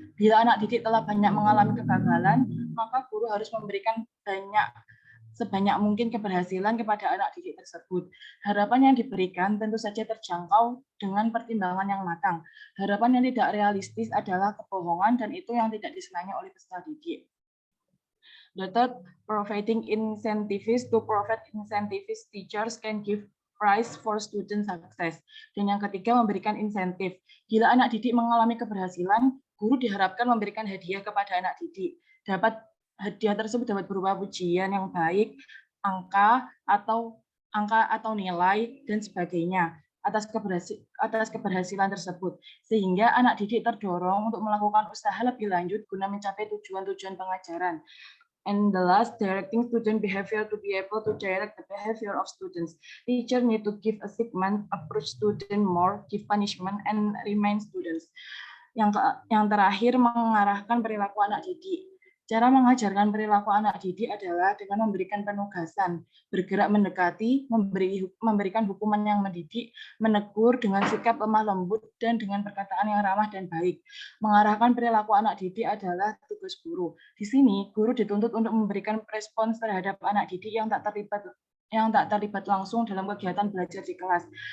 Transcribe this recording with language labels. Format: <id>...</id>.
<id>Bila anak didik telah banyak mengalami kegagalan, maka guru harus memberikan sebanyak mungkin keberhasilan kepada anak didik tersebut. Harapan yang diberikan tentu saja terjangkau dengan pertimbangan yang matang. Harapan yang tidak realistis adalah kebohongan dan itu yang tidak disenangi oleh peserta didik.</id> <en>The third, providing incentives. To provide incentives, teachers can give prize for student success.</en> <id>Dan yang ketiga, memberikan insentif. Bila anak didik mengalami keberhasilan, guru diharapkan memberikan hadiah kepada anak didik. Hadiah tersebut dapat berupa pujian yang baik, angka atau nilai dan sebagainya atas keberhasilan tersebut, sehingga anak didik terdorong untuk melakukan usaha lebih lanjut guna mencapai tujuan-tujuan pengajaran.</id> <en>And the last, directing student behavior. To be able to direct the behavior of students, teacher need to give assignment, approach student more, give punishment, and remind students.</en> <id>Yang terakhir, mengarahkan perilaku anak didik. Cara mengajarkan perilaku anak didik adalah dengan memberikan penugasan, bergerak mendekati, memberikan hukuman yang mendidik, menegur dengan sikap lemah lembut, dan dengan perkataan yang ramah dan baik. Mengarahkan perilaku anak didik adalah tugas guru. Di sini, guru dituntut untuk memberikan respons terhadap anak didik yang tak terlibat langsung dalam kegiatan belajar di kelas.</id>